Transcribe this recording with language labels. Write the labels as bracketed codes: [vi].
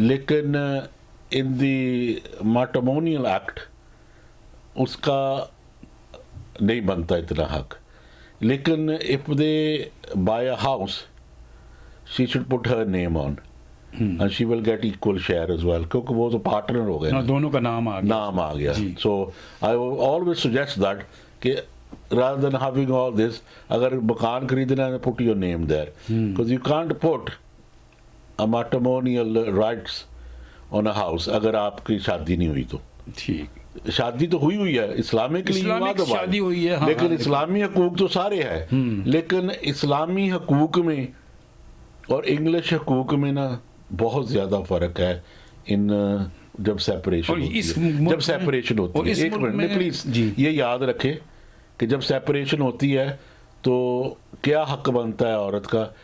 [hi] लेकिन [en] in the matrimonial act [hi] उसका नहीं बनता इतना हक। [en] लेकिन if they buy a house she should put her name on and she will get equal share as well, [hi] क्योंकि वो तो पार्टनर हो गए, दोनों का नाम आ गया। [en] so I always suggest that कि rather than having all this, [hi] अगर मकान खरीदना है [en] put your name there, because you can't put a matrimonial rights on a house [hi] अगर आपकी शादी नहीं हुई तो। ठीक, शादी तो हुई है, इस्लामिकली शादी हुई है, लेकिन इस्लामी हकूक तो सारे हैं। लेकिन इस्लामी हकूक में और इंग्लिश हकूक में ना बहुत ज़्यादा फ़र्क है इन जब सेपरेशन होती है। जब सेपरेशन होती है, एक मिनट में प्लीज़ ये याद रखें कि जब सेपरेशन होती है तो क्या हक बनता है औरत का?